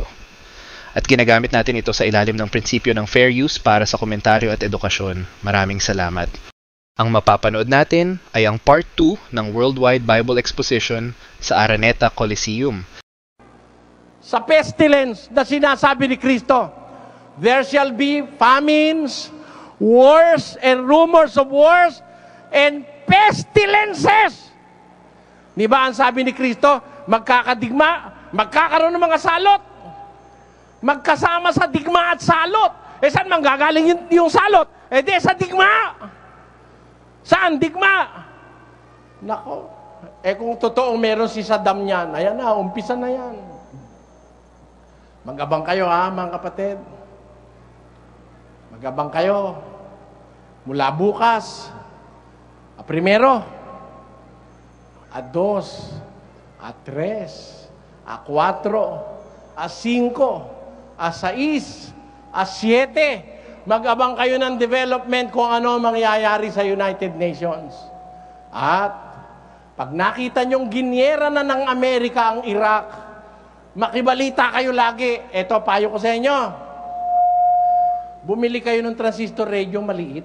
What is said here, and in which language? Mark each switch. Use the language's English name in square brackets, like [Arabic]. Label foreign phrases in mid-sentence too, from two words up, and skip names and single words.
[Filipino] At ginagamit natin ito sa ilalim ng prinsipyo ng [English] fair use [Filipino] para sa komentaryo at edukasyon. Maraming salamat. Ang mapapanood natin ay ang Part 2 ng Worldwide Bible Exposition sa Araneta Coliseum. Sa pestilence na sinasabi ni Kristo, [English] there shall be famines, wars, and rumors of wars, and pestilences. [Filipino] Di ba ang sabi ni Kristo, magkakadigma, magkakaroon ng mga salot, magkasama sa digma at salot. Eh saan manggagaling yung salot? Eh di sa digma. Saan digma? Nako, eh kung totoong meron si Saddam niyan, ayan na, umpisa na yan. Magabang kayo ha, mga kapatid. Magabang kayo. Mula bukas, [Spanish] a primero, a dos, a tres, a cuatro, a cinco, a sais, a siete. [Filipino] Mag-abang kayo ng development kung ano mangyayari sa United Nations. At pag nakita nyong ginyera na ng Amerika ang Iraq, makibalita kayo lagi. Ito, payo ko sa inyo. Bumili kayo ng [English] transistor radio [Filipino] maliit.